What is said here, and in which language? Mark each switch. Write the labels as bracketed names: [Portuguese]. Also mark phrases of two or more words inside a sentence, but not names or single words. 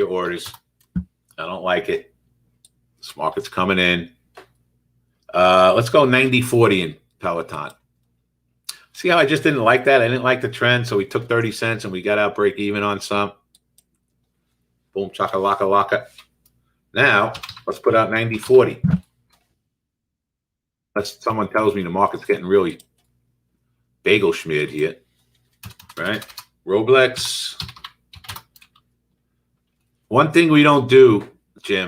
[English] Cancel your orders. I don't like it. This market's coming in. Let's go 90-40 in Peloton. See how I just didn't like that? I didn't like the trend, so we took 30 cents and we got out break even on some. Boom, chaka-laka-laka. Now, let's put out 90-40. Unless someone tells me the market's getting really bagel schmeared here. Right? Roblex. One thing we don't do, Jim.